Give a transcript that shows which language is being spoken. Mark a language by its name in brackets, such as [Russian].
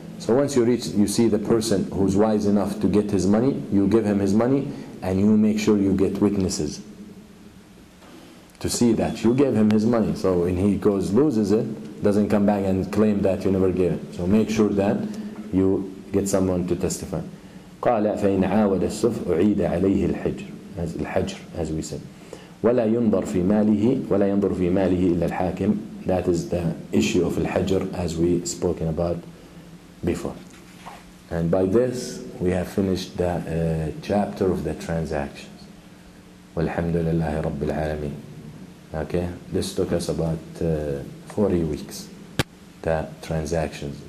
[English] So once you see the person who's wise enough to get his money, you give him his money, and you make sure you get witnesses to see that you gave him his money. So when he loses it, doesn't come back and claim that you never gave it. So make sure that you get someone to testify. [Arabic] قال فإن عاود السفه أعيد عليه الحجر, [English] as we said. [Arabic] ولا ينظر في ماله إلا الحاكم. [English] That is the issue of al-hajr, as we spoken about before. And by this we have finished the chapter of the transactions. [Arabic] Walhamdulillahi Rabbil Alameen. [English] Okay, this took us about 40 weeks, the transactions.